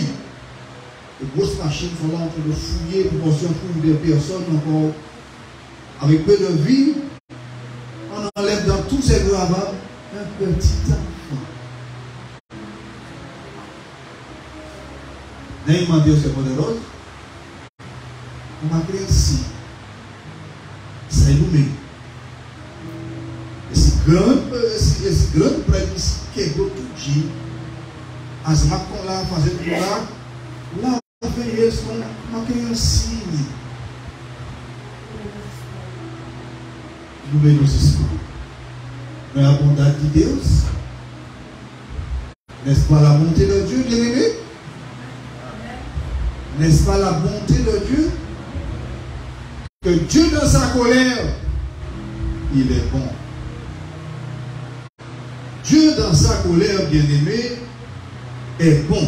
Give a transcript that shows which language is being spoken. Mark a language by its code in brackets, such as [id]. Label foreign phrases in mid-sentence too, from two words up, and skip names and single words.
[fr] Les grosses machines sont là en train de fouiller pour qu'on trouve des personnes encore avec peu de vie. On enlève dans tous ces gravats un petit enfant. N'est-ce pas Dieu c'est poderoso? [pt] Uma criança. [fr] C'est nous-mêmes. [pt] Esse grande prédio quebrou tudinho. As máquinas lá fazendo tudo lá. Lá vem eles com uma criancinha. No meio dos espíritos. Não é a bondade de Deus? [fr] N'est-ce pas la bonté de Dieu, bien-aimé? N'est-ce pas la bonté de Dieu? Que Dieu dans sa colère, il est bon. Dieu dans sa colère, bien-aimé, est bon.